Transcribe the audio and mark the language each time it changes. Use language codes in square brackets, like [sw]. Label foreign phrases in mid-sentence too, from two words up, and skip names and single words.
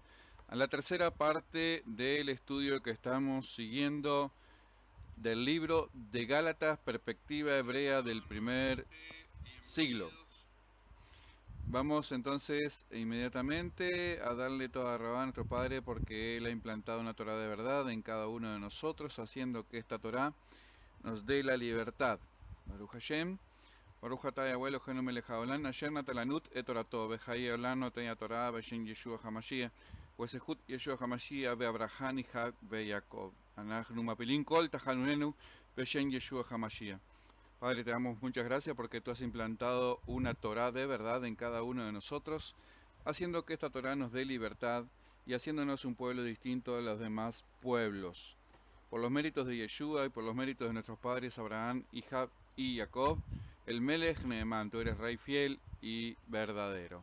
[es] a la tercera parte del estudio que estamos siguiendo del libro de Gálatas, perspectiva hebrea del primer siglo. Vamos entonces inmediatamente a darle toda la rabá a nuestro Padre porque Él ha implantado una Torah de verdad en cada uno de nosotros, haciendo que esta Torah nos dé la libertad. [he] ברוך השם. ברוך אתה יהוה אלוהינו מלך העולם אשר נתן לנו את תורתו וחיי עולם נותן התורה בשם ישוע המשיח ובזכות ישוע המשיח ואברהם יצחק ויעקב. אנחנו מפילים כל תחנונינו בשם ישוע המשיח. [es] Padre, te damos muchas gracias porque tú has implantado una Torah de verdad en cada uno de nosotros, haciendo que esta Torah nos dé libertad y haciéndonos un pueblo distinto de los demás pueblos. Por los méritos de Yeshua y por los méritos de nuestros padres Abraham, Isaac y Jacob, el [he] מלך נאמן, [es] tú eres rey fiel y verdadero.